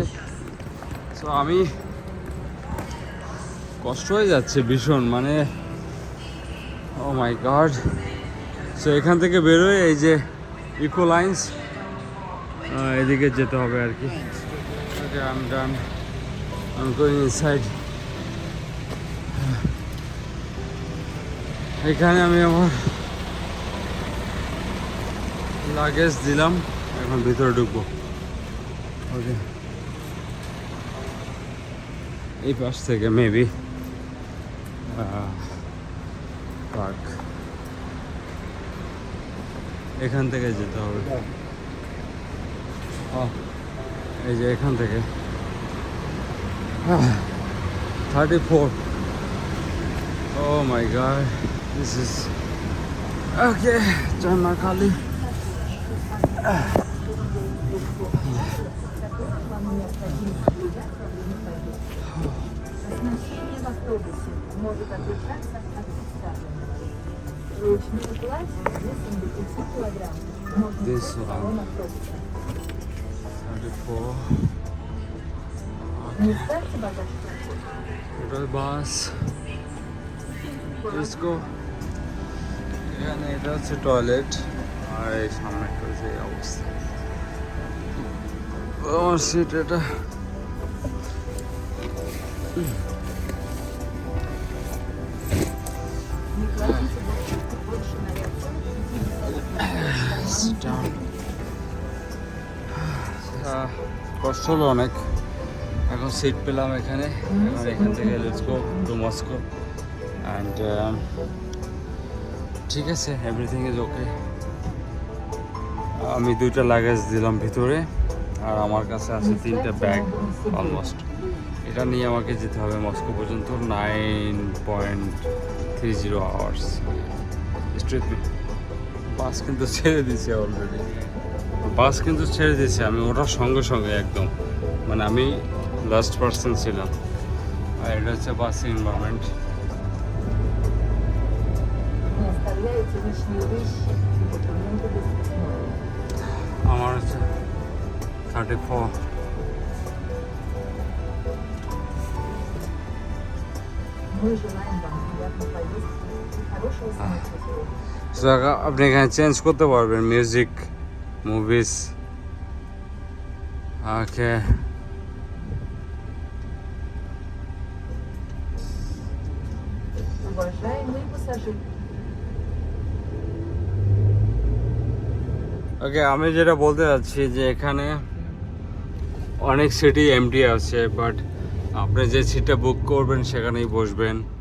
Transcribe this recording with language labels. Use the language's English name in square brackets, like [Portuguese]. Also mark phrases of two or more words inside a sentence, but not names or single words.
[Bangla] সো আমি কষ্ট হয়ে যাচ্ছে ভীষণ, মানে [English] oh my god. [Bangla] সো এখান থেকে বেরোয় এই যে ইকোলাইন্স, এদিকে যেতে হবে আর কি। [English] ওকে, I am done, I am going inside. [Bangla] এখানে আমি আমার লাগেজ দিলাম, এখন ভিতরে ঢুকবো। ওকে, এই পাশ থেকে [English] maybe park. [Bangla] এখান থেকে যেতে হবে। এই যে এখান থেকে 34. [English] Oh my god, this is okay. Janna Kali. [Russian] Оснащение в автобусе может отличаться от представленного. Ручной пластик весом до 5 килограмм. Можно [English] This [Russian] взять в [English] one. [Russian] салон автобуса. 34. Не ставьте багаж в карман. [English] Total bus. Let's go. [Bangla] এখানে এটা হচ্ছে টয়লেট আর এই সামনে একটা হচ্ছে এই অবস্থা। আমার সিট এটা। [Russian] Не кладите больше на ряд. [English] Sit down. [Bangla] কষ্ট হলো অনেক, এখন সিট পেলাম এখানে। এখন এখান থেকে [English] let's go to Moscow [Bangla] অ্যান্ড ঠিক আছে, [English] everything is okay. [Bangla] আমি 2টা লাগেজ দিলাম ভিতরে আর আমার কাছে আছে 3টা ব্যাগ অলমোস্ট। এটা নিয়ে আমাকে যেতে হবে মস্কো পর্যন্ত 9.30 [English] hours straight. [Bangla] বাস কিন্তু ছেড়ে দিয়েছে অলরেডি, বাস কিন্তু ছেড়ে দিয়েছে। আমি ওটার সঙ্গে সঙ্গে একদম, মানে আমি লাস্ট পার্সন ছিলাম। আর এটা হচ্ছে বাসের এনভায়রনমেন্ট। [Russian] Не оставляйте лишние вещи и документы без присмотра. [Bangla] আমার হচ্ছে 34। [Russian] Мы желаем вам приятной поездки и хорошего самочувствия. [Bangla] So, আপনি এখানে চেঞ্জ করতে পারবেন [English] music, movies. ওকে, [Russian] Уважаемые пассажиры, [Bangla] ওকে, আমি যেটা বলতে চাচ্ছি যে এখানে অনেক [English] seat empty [Bangla] আছে, বাট আপনি যে সিটটা বুক করবেন সেখানেই বসবেন।